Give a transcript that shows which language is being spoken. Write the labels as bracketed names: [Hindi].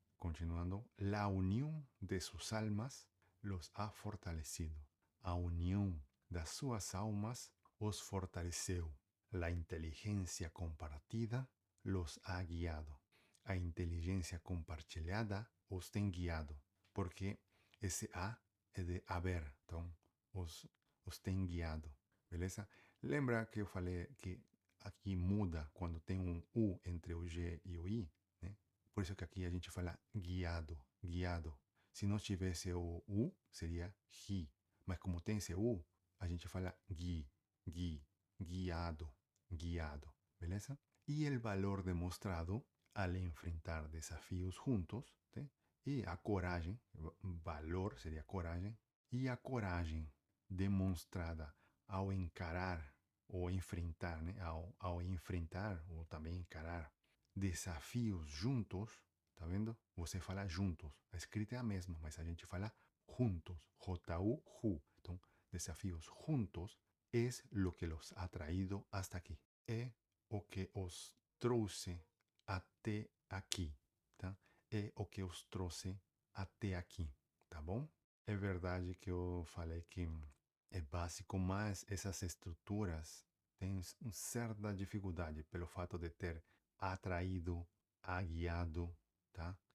[Spanish] Continuando, la unión de sus almas los ha fortalecido. [Portuguese] A união das suas almas os fortaleceu. [Spanish] La inteligencia compartida los ha guiado. [Portuguese] A inteligência compartilhada os tem guiado. Porque esse A é de haver. Então, os tem guiado. Beleza? Lembra que eu falei que aqui muda quando tem um U entre o G e o I? Né? Por isso que aqui a gente fala guiado, guiado. Se não tivesse o U, seria he. Mas como tem esse U, a gente fala guiado, guiado. ¿Beleza? [Spanish] Y el valor demostrado al enfrentar desafíos juntos, [Portuguese] ¿sí? E a coragem, valor seria coragem, e a coragem demonstrada ao encarar ou enfrentar, né? Ao enfrentar ou também encarar desafios juntos, tá vendo? Você fala juntos, a escrita é a mesma, mas a gente fala juntos, J-U-J. Então, desafios [Spanish] juntos es lo que los ha traído hasta aquí. [Portuguese] É o que os trouxe até aqui, tá? É o que os trouxe até aqui, tá bom? É verdade que eu falei que é básico, mas essas estruturas têm uma certa dificuldade pelo fato de ter atraído, aguiado, tá?